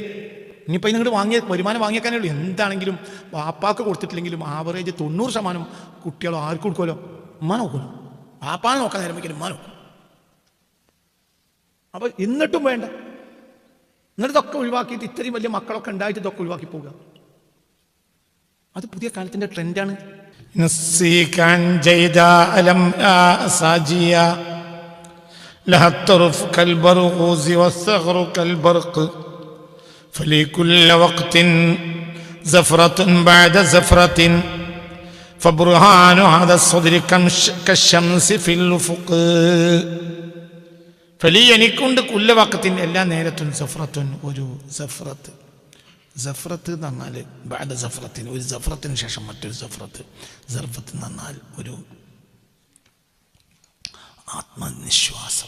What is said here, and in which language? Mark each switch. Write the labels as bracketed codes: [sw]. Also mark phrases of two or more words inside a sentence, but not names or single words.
[ml] ഇനിയിപ്പോൾ ഇതിങ്ങോട്ട് വരുമാനം വാങ്ങിയേക്കാനേ ഉള്ളൂ. എന്താണെങ്കിലും വാപ്പാക്ക് കൊടുത്തിട്ടില്ലെങ്കിലും ആവറേജ് 90% കുട്ടികളും ആർക്ക് കൊടുക്കുമല്ലോ, ഉമ്മ നോക്കുമല്ലോ. വാപ്പാനെ നോക്കാൻ നേരമെങ്കിലും ഉമ്മ നോക്കും. അപ്പോൾ എന്നിട്ടും വേണ്ട. എന്നിട്ട് ഇതൊക്കെ ഒഴിവാക്കിയിട്ട് ഇത്രയും വലിയ മക്കളൊക്കെ ഉണ്ടായിട്ട് ഇതൊക്കെ ഒഴിവാക്കി പോവുക. അത് പുതിയ കാലത്തിൻ്റെ ട്രെൻഡാണ്. [ar] فلكل وقت زفرة بعد زفرة فبرهان هذا الصدر كالشمس في الأفق. [ml] ഫലി എനിക്കുണ്ട് [ar] كل وقت, [ml] എല്ലാ നേരത്തും സഫ്രത്തുൻ, ഒരു സഫ്രത്ത്. സഫ്രത്ത് എന്ന് പറഞ്ഞാൽ [ar] بعد زفرة, [ml] ഒരു സഫ്രത്തിന് ശേഷം മറ്റൊരു സഫ്രത്ത്. സർഫത്ത് എന്ന് പറഞ്ഞാൽ ഒരു ആത്മനിശ്വാസം.